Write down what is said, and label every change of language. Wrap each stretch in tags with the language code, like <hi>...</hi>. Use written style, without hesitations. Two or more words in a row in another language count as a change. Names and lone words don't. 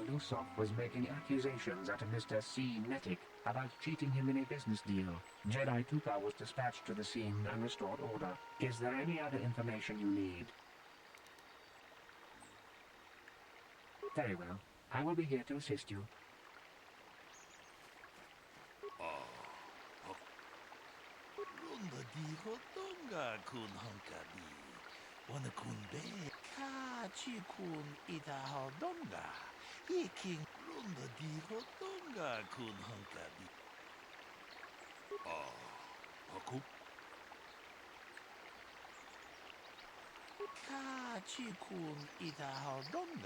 <en>Lusoff was making accusations at a Mr. C. Nettic about cheating him in a business deal. Jedi Tuka was dispatched to the scene and restored order. Is there any other information you need? Very well. I will be here to assist you. Runda di hotonga kun hankabi. Wana kun be ka chi kun ita hodonga. Iking runda di hotonga kun hankabi. Haku. Ka chi kun ita hodonga.</en>